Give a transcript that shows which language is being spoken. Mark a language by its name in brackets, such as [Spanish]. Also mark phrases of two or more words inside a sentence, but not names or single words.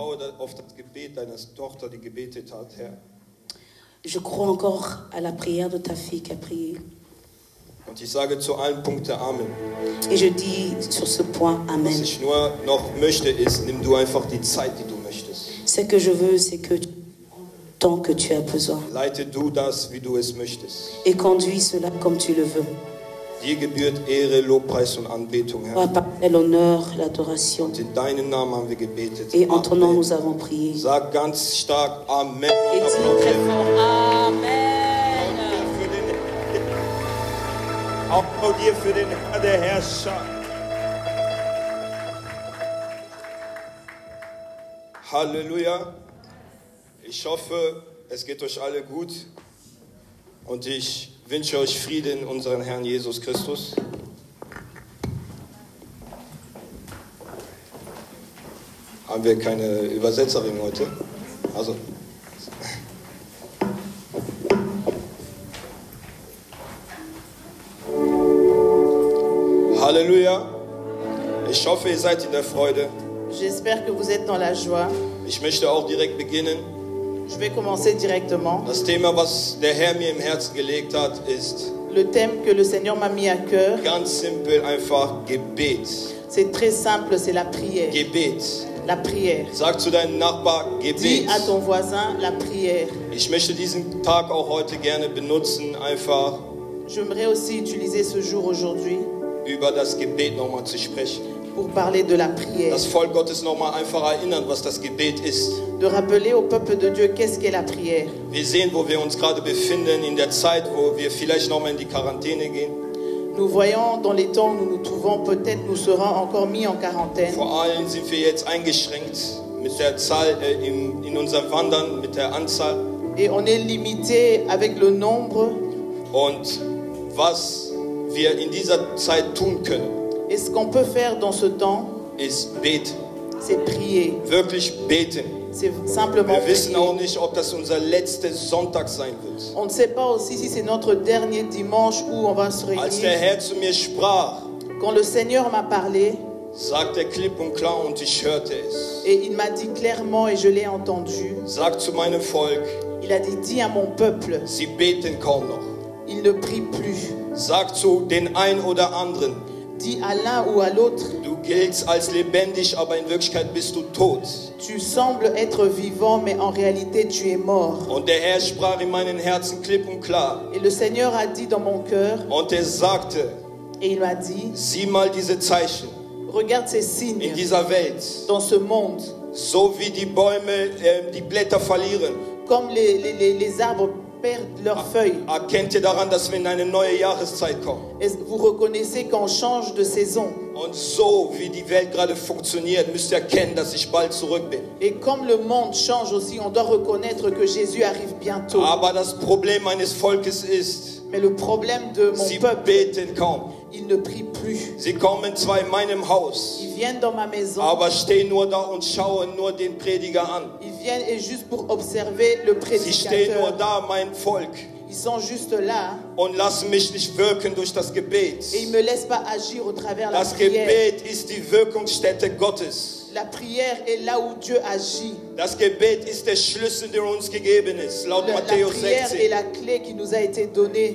[German] auf das Gebet deiner Tochter, die gebetet hat, Herr. [French] Je crois encore à la prière de ta fille qui a prié. [German] Und ich sage zu allen Punkten Amen. [French] Et je dis sur ce point Amen. [German] Was ich nur noch möchte, ist, nimm du einfach die Zeit, die du möchtest. [French] Ce que je veux, c'est que tant que tu as besoin. [German] Leite du das, wie du es möchtest. [French] Et conduis cela comme tu le veux. [German] Dir gebührt Ehre, Lobpreis und Anbetung, Herr. [French] L'honneur, l'adoration. [German] Und in deinen Namen haben wir gebetet. [French] Et en ton nom, nous avons prié. [German] Sag ganz stark Amen. [French] Et dis très fort Amen. [German] Applaudier für den Herr der Herrscher. Halleluja. Ich hoffe, es geht euch alle gut. Und ich wünsche euch Frieden in unseren Herrn Jesus Christus. Haben wir keine Übersetzerin heute? Also. Halleluja. Ich hoffe, ihr seid in der Freude. [French] J'espère que vous êtes dans la joie. [German] Ich möchte auch direkt beginnen. [French] Je vais commencer directement. [German] Das Thema, was der Herr mir im Herzen gelegt hat, ist [French] Le thème que le Seigneur m'a mis à cœur, [German] ganz simpel einfach Gebet. [French] c'est très simple, c'est la prière. [German] Gebet. [French] La prière. [German] Sag zu deinem Nachbar [French] Dis [German] Gebet. [French] à ton voisin la prière. [German] Ich möchte diesen Tag auch heute gerne benutzen, einfach [French] J'aimerais aussi utiliser ce jour aujourd'hui [German] über das Gebet nochmal zu sprechen. [French] pour parler de la prière. [German] Das Volk Gottes nochmal einfach erinnern, was das Gebet ist. [French] De rappeler au peuple de Dieu qu'est-ce qu'est la prière. [German] Wir sehen, wo wir uns gerade befinden, in der Zeit, wo wir vielleicht nochmal in die Quarantäne gehen. [French] Nous voyons dans les temps où nous nous trouvons, peut-être nous serons encore mis en quarantaine. [German] Vor allem sind wir jetzt eingeschränkt mit der Zahl, in unserem Wandern, mit der Anzahl. [French] Et on est limité avec le nombre. [German] Und was wir in dieser Zeit tun können, [French] Et ce qu'on peut faire dans ce temps, [German] ist beten. [French] c'est prier. [German] Wirklich beten. [French] C'est simplement [German] Wir wissen auch [French] prier. [German] nicht, ob das unser letzter Sonntag sein wird. [French] On ne sait pas aussi si c'est notre dernier dimanche où on va se [German] Als der [French] réunir. [German] Herr zu mir sprach, [French] Quand le Seigneur m'a parlé, [German] sagt er klipp und klar und ich hörte es. [French] et il m'a dit clairement et je l'ai entendu, [German] Sagt zu meinem Volk, [French] il a dit, dis à mon peuple, [German] sie beten kaum noch. [French] il ne prie plus. [German] Sagt zu den ein oder anderen, [French] Dis à l'un ou à l'autre, [German] du giltst als lebendig, aber in Wirklichkeit bist du tot. [French] tu sembles être vivant, mais en réalité tu es mort. [German] Und der Herr sprach in meinem Herzen klipp und klar. [French] Et le Seigneur a dit dans mon cœur, [German] Und er sagte, [French] et il m'a dit, [German] sieh mal diese Zeichen [French] regarde ces [German] in [French] signes [German] dieser Welt. [French] dans ce monde, [German] So wie die Bäume die Blätter verlieren. [French] comme les arbres perdent leurs feuilles. [German] Erkennt ihr daran, dass wir in eine neue Jahreszeit kommen? [French] Et vous reconnaissez qu'on change de saison. [German] Und so wie die Welt gerade funktioniert, müsst ihr erkennen, dass ich bald zurück bin. [French] Et comme le monde change aussi, on doit reconnaître que Jésus arrive bientôt. [German] Aber das Problem meines Volkes ist, [French] Mais le problème de mon [German] sie [French] peuple, [German] beten kaum. [French] ils ne prient plus. [German] Sie kommen zwar in meinem Haus, [French] Ils viennent dans ma maison, [German] aber stehen nur da und schauen nur den Prediger an. [French] ils viennent et juste pour observer le [German] Sie stehen nur [French] prédicateur. [German] da, mein Volk, [French] Ils sont juste là [German] und lassen mich nicht wirken durch das Gebet. [French] et ils ne me laissent pas agir au travers de la [German] Das [French] prière. [German] Gebet ist die Wirkungsstätte Gottes. [French] La prière est là où Dieu agit. [German] Das Gebet ist der Schlüssel, der uns gegeben ist, laut [French] La [German] Matthäus [French] prière est [German] 16. [French] la clé qui nous a été donnée.